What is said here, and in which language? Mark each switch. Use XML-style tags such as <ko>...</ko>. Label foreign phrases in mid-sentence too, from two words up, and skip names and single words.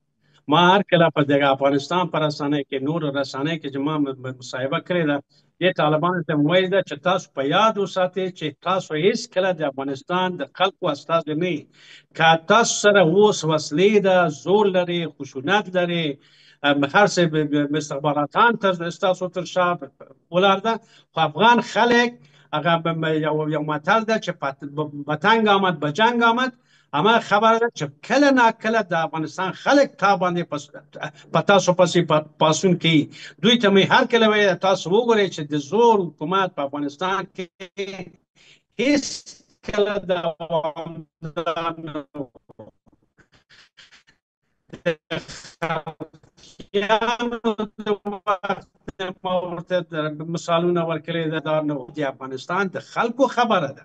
<ps>ما هر کله په دغه افغانستان په رسنۍ کې نور رسنۍ کې چې ما مصاحبه کړې ده د طالبانو ته وایي ده چې تاسو په یاد وساتئ چې تاسو هیڅ کله د افغانستان د خلکو استازي نه یئ. که تاسو سره اوس وسلې ده، زور لري، خشونت لري، هر څه استخباراتان ستاسو تر شا ولاړ ده، خو افغان خلک هغه یو متل ده چې</ps> <fa>به تنگ آمد به جنگ آمد.</fa> <ps>اما خبره ده چې کله نا کله د افغانستان خلک تا باندې په تاسو پسې پاسون کوي. دوی ته مې هر کله وایي تاسو وګورئ چې د زور حکومت په افغانستان کې هیڅ کله مثالونه ورکړي دا نه د افغانستان د خلکو خبره ده.</ps>